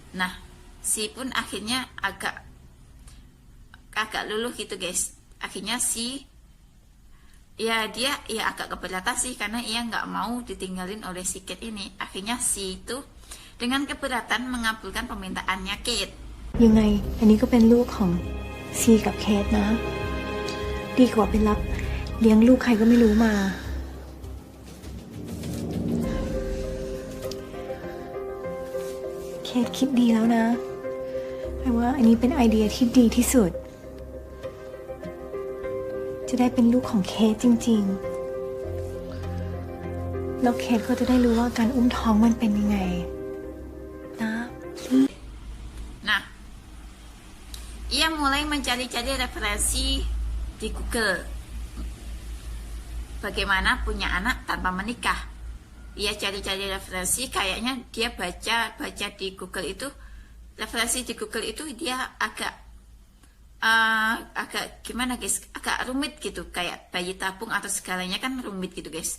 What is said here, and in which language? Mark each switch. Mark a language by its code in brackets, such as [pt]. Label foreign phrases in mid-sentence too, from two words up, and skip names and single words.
[id] Nah, si pun akhirnya agak luluh gitu guys. Akhirnya dia agak keberatan sih karena ia nggak mau ditinggalin oleh si Kate ini. Akhirnya si itu dengan keberatan mengabulkan permintaannya Kate. [th] ยังไงอันนี้ก็เป็นลูกของซีกับเคสนะ ดีกว่าไปรับเลี้ยงลูกใครก็ไม่รู้มา เคสคิดดีแล้วนะแปลว่าอันนี้เป็นไอเดียที่ดีที่สุด จะได้เป็นลูกของเคสจริงๆแล้วเคสก็จะได้รู้ว่าการอุ้มท้องมันเป็นยังไงนะ [id] Nah, ia mulai mencari-cari referensi di Google bagaimana punya anak tanpa menikah. Ia cari-cari referensi, kayaknya dia baca di Google itu, referensi di Google itu dia agak gimana guys, agak rumit gitu, kayak bayi tabung atau segalanya kan rumit gitu guys.